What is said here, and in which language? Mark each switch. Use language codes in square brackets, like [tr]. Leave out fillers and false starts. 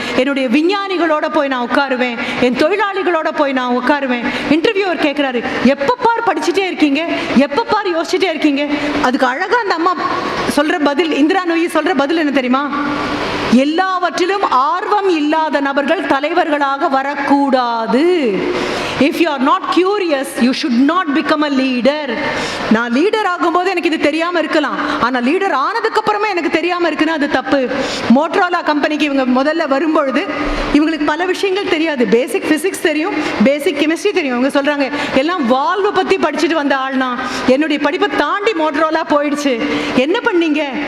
[ta] என்னுடைய விஞ்ஞானிகளோட போய் நான் உட்காருவேன், என் தொழிலாளிகளோட போய் நான் உட்காருவேன். இன்டர்வியூவர் கேட்கிறாரு, எப்ப பார் படிச்சுட்டே இருக்கீங்க, எப்ப பார் யோசிச்சுட்டே இருக்கீங்க. அதுக்கு அழகா அந்த அம்மா சொல்ற பதில், இந்திரா நூயி சொல்ற பதில் என்ன தெரியுமா? எல்லாவற்றிலும் ஆர்வம் இல்லாத நபர்கள் தலைவர்களாக வரக்கூடாது. [en] If you are not curious, you should not become a leader. [ta] நான் லீடர் ஆகும்போது எனக்கு இது தெரியாம இருக்கலாம், ஆனா லீடர் ஆனதுக்கு அப்புறமே எனக்கு தெரியாம இருக்குன்னா அது தப்பு. மோட்டரோலா கம்பெனிக்கு இவங்க முதல்ல வரும்பொழுது இவங்களுக்கு பல விஷயங்கள் தெரியாது. பேசிக் பிசிக்ஸ் தெரியும், பேசிக் கெமிஸ்ட்ரி தெரியும். இவங்க சொல்றாங்க எல்லாம் வால்வு பத்தி படிச்சுட்டு வந்த ஆள்னா, என்னுடைய படிப்பை தாண்டி மோட்டரோலா போயிடுச்சு. என்ன பண்ணீங்க?